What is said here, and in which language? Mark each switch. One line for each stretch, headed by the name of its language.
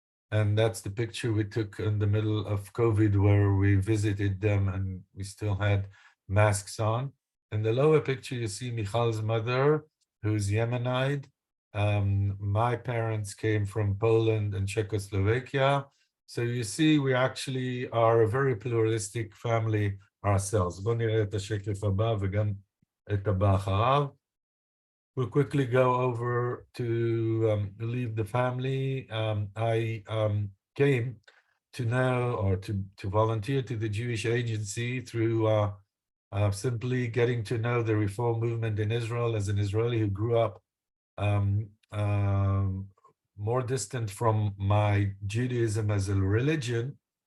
English: And that's the picture we took in the middle of COVID, where we visited them and we still had masks on. In the lower picture, you see Michal's mother, who's Yemenite. My parents came from Poland and Czechoslovakia. So you see, we actually are a very pluralistic family ourselves.
Hebrew: בוא נראה את השקף הבא וגם את הבא אחריו.
English: We'll quickly go over to leave the family. I came to know, or to volunteer to the Jewish Agency through simply getting to know the Reform movement in Israel as an Israeli who grew up more distant from my Judaism as a religion.